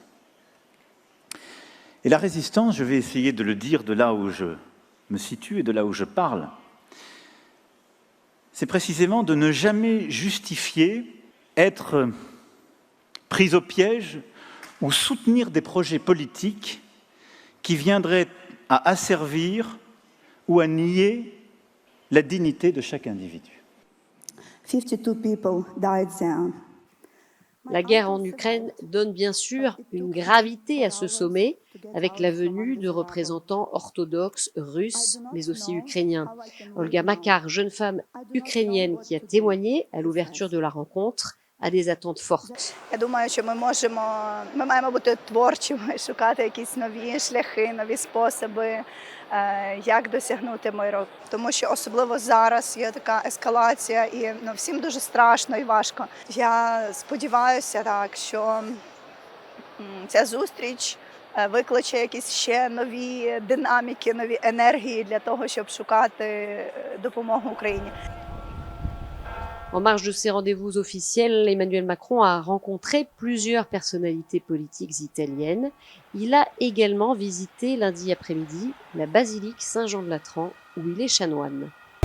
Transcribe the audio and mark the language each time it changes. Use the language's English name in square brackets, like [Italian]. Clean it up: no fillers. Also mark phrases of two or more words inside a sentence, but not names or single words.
[French] Et la résistance, je vais essayer de le dire de là où je me situe et de là où je parle, c'est précisément de ne jamais justifier, être pris au piège ou soutenir des projets politiques qui viendraient à asservir ou à nier la dignité de chaque individu. [English] 52 people died there. [French] La guerre en Ukraine donne bien sûr une gravité à ce sommet, avec la venue de représentants orthodoxes russes, mais aussi ukrainiens. Olga Makar, jeune femme ukrainienne qui a témoigné à l'ouverture de la rencontre, a des attentes fortes. [Ukrainian] Я думаю, що ми маємо бути творчими, шукати якісь нові шляхи, нові способи, як досягнути миру. Тому що особливо зараз є така ескалація і всім дуже страшно і важко. Я сподіваюся так, що ця зустріч викличе якісь ще нові динаміки, нові енергії для того, щоб шукати допомогу Україні. [French] En marge de ces rendez-vous officiels, Emmanuel Macron a rencontré plusieurs personnalités politiques italiennes. Il a également visité lundi après-midi la basilique Saint-Jean-de-Latran, où il est chanoine.